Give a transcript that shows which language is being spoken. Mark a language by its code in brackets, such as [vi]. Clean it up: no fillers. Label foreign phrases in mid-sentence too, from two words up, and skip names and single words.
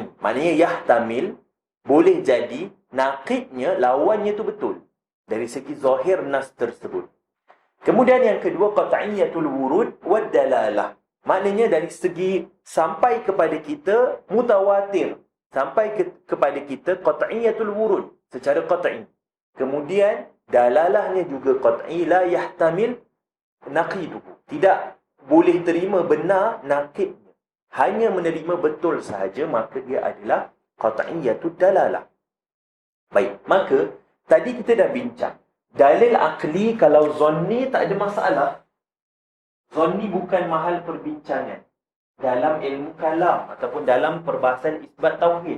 [ms] Maknanya yahtamil, boleh jadi naqidnya, lawannya tu betul dari segi zahir nas tersebut. Kemudian yang kedua, [ar] qat'iyatul wurud wad dalalah. [ms] Maknanya dari segi sampai kepada kita mutawatir, sampai kepada kita [ar] qat'iyatul wurud [ms] secara qat'i. Kemudian dalalahnya juga qat'i, [ar] la yahtamil naqiduhu, [ms] tidak boleh terima benar naqidnya, hanya menerima betul sahaja, maka dia adalah [ar] qat'iyatud dalalah. [ms] Baik, maka tadi kita dah bincang dalil akli. Kalau zanni tak ada masalah. Zanni bukan mahal perbincangan dalam ilmu kalam ataupun dalam perbahasan isbat tauhid.